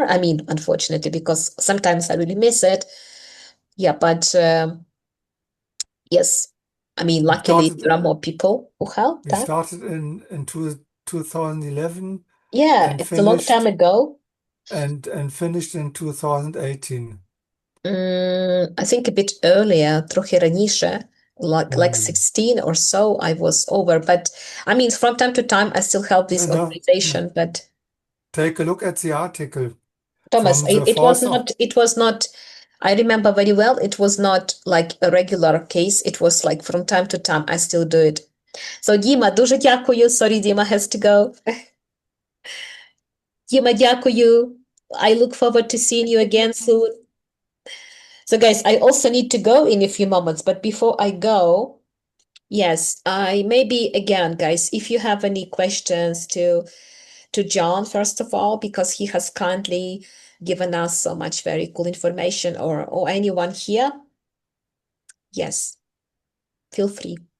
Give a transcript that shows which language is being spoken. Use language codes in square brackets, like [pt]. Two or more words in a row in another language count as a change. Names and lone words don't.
[en] I mean, unfortunately, because sometimes I really miss it. Yeah, but yes, I mean, luckily there are more people who help We that. started in 2011 Yeah, and it's a long time ago. and finished in 2018. I think a bit earlier, [uk] трохи раніше, [en] like 16 or so, I was over. But I mean, from time to time, I still help this No, organization. But take a look at the article Thomas, from the it was 4th of not, it was not, I remember very well, it was not like a regular case. It was like from time to time, I still do it. So, Діма, [uk] дуже дякую. [en] Sorry, Діма has to go. [uk] Діма, дякую. [en] I look forward to seeing you again soon. So, guys, I also need to go in a few moments, but before I go, yes, I maybe again, guys, if you have any questions to John, first of all, because he has kindly given us so much very cool information, or anyone here, yes, feel free.